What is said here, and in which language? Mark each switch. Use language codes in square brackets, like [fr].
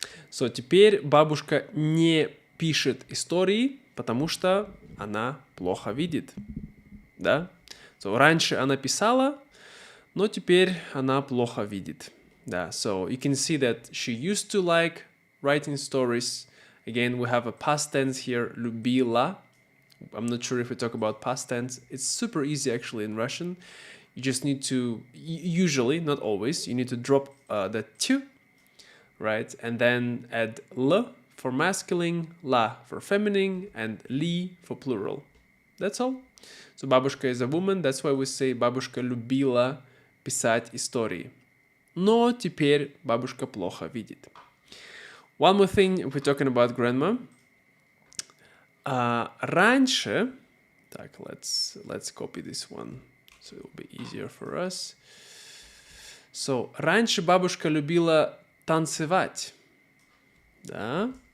[ru] So, теперь бабушка не пишет истории, потому что она плохо видит. Да? So, раньше она писала, но теперь она плохо видит. [en] Да, so you can see that she used to like writing stories. Again, we have a past tense here, любила. I'm not sure if we talk about past tense. It's super easy actually in Russian. You just need to, usually, not always, you need to drop the t, right? And then add l for masculine, la for feminine, and li for plural. That's all. So бабушка is a woman. That's why we say [ru] бабушка любила писать истории. Но теперь бабушка плохо видит. [en] One more thing, if we're talking about grandma. [ru] Раньше, так, [en] let's copy this one, so it will be easier for us. [ru] So, раньше бабушка любила танцевать. Да?